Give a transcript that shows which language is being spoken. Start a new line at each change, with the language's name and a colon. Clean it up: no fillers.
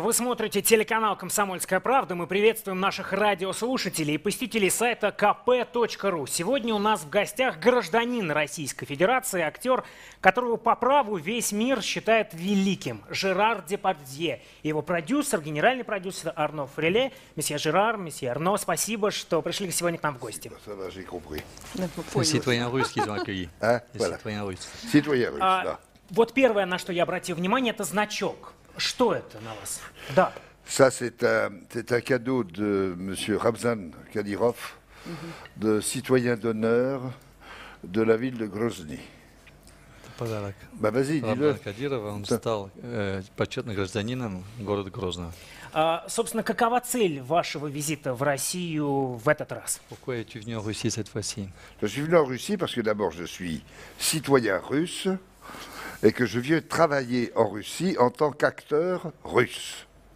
Russian: Вы смотрите телеканал «Комсомольская правда». Мы приветствуем наших радиослушателей и посетителей сайта kp.ru. Сегодня у нас в гостях гражданин Российской Федерации, актер, которого по праву весь мир считает великим, Жерар Депардье. Его продюсер, генеральный продюсер Арно Фреле. Месье Жерар, месье Арно, спасибо, что пришли сегодня к нам в гости.
French: Citoyens russes qu'ils ont accueillis. Citoyens russes. Citoyen russe, да.
Russian: Вот первое, на что я обратил внимание, это значок. Что это на вас? Да.
French: Ça, c'est un cadeau de M. Ramzan Kadyrov, de citoyen d'honneur de la ville de Grozny.
Russian: Подарок.
French: Bah vas-y, dis-le.
Russian: Рамзана Кадирова, он стал почетным гражданином города Грозного. Собственно, какова цель вашего визита в Россию в этот раз?
French: Pourquoi es-tu venu en Russie cette fois-ci? Je suis venu en Russie parce que d'abord je suis citoyen russe et que je viens travailler en Russie en tant qu'acteur russe.